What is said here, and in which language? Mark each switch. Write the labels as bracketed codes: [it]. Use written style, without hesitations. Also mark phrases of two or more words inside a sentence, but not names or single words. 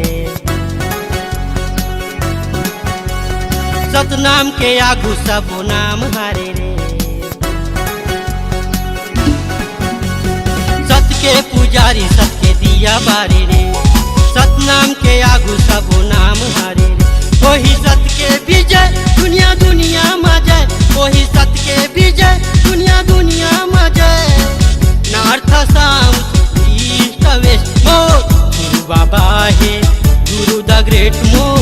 [hne] सतनाम के आगू सबो नाम हारे रे। सत के पुजारी सत के दिया बारे रे। सतनाम के आगू सबो नाम हारे रे। वही सत के विजय दुनिया दुनिया में जय, वही सत के विजय दुनिया दुनिया में जय। [en] North South East West मोर। [hne] गुरु बाबा है, गुरु [en] the great [hne] मोर।